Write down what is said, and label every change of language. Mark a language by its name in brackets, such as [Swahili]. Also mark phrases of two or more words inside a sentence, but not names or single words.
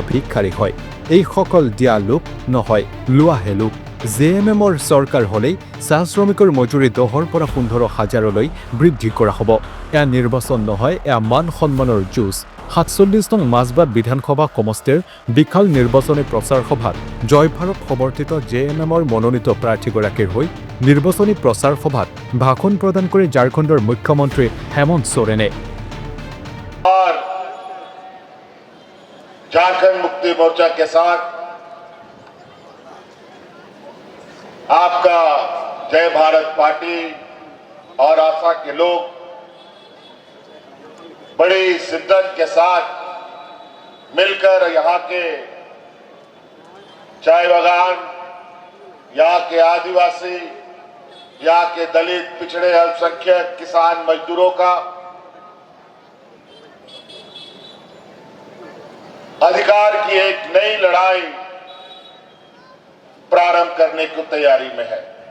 [Assamese] ভিক্ষাৰী হয় এই সকল দিয়া লোক নহয় লোৱাহে লোক JMMৰ চৰকাৰ হলেই চাহ শ্ৰমিকৰ মজুৰি 10ৰ পৰা 15,000লৈ বৃদ্ধি কৰা হ'ব এয়া নিৰ্বাচন নহয় এয়া মান সন্মানৰ যুঁজ 47 নং মাজবাট বিধানসভা সমষ্টিৰ বিশাল নিৰ্বাচনী প্ৰচাৰ সভাত জয় ভাৰত সমৰ্থিত JMMৰ মনোনীত প্ৰাৰ্থীগৰাকীৰ হৈ নিৰ্বাচনী প্ৰচাৰ সভাত ভাষণ প্ৰদান কৰি ঝাৰখণ্ডৰ মুখ্যমন্ত্ৰী হেমন্ত সোৰেনে [Hindi] झारखंड मुक्ति मोर्चा के साथ आपका जय भारत पार्टी और आशा के लोग बड़ी शिद्दत के साथ मिलकर यहाँ के चाय बागान, यहाँ के आदिवासी, यहाँ के दलित, पिछड़े, अल्पसंख्यक, किसान, मजदूरों का अधिकार की एक नई लड़ाई प्रारंभ करने की तैयारी में है।